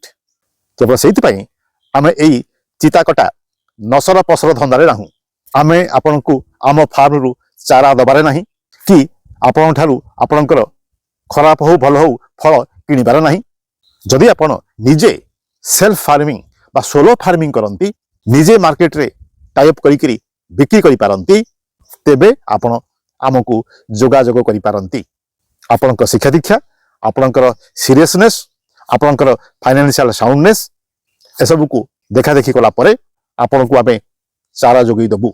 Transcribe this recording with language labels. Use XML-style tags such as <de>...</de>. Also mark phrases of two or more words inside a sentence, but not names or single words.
<or>କେବଳ ସେଇଥିପାଇଁ ଆମେ ଏଇ ଚିତାକଟା ନସର ପସର ଧନ୍ଦାରେ ନାହୁଁ। ଆମେ ଆପଣଙ୍କୁ ଆମ ଫାର୍ମରୁ ଚାରା ଦେବାରେ ନାହିଁ କି ଆପଣଙ୍କଠାରୁ ଆପଣଙ୍କର ଖରାପ ହଉ ଭଲ ହଉ ଫଳ କିଣିବାର ନାହିଁ। ଯଦି ଆପଣ ନିଜେ</or> <en>self farming</en> <or>বা</or> <en>solo farming</en> <or>କରନ୍ତି, ନିଜେ ମାର୍କେଟରେ ଟାଇଅପ୍ କରିକିରି ବିକ୍ରି କରିପାରନ୍ତି, ତେବେ ଆପଣ ଆମକୁ ଯୋଗାଯୋଗ କରିପାରନ୍ତି। ଆପଣଙ୍କ ଶିକ୍ଷା ଦୀକ୍ଷା, ଆପଣଙ୍କର ସିରିୟସନେସ୍, ଆପଣଙ୍କର</or> <en>financial soundness</en> <or>ଏସବୁକୁ ଦେଖାଦେଖି କଲା ପରେ ଆପଣଙ୍କୁ ଆମେ ଚାରା ଯୋଗାଇ ଦେବୁ।</or>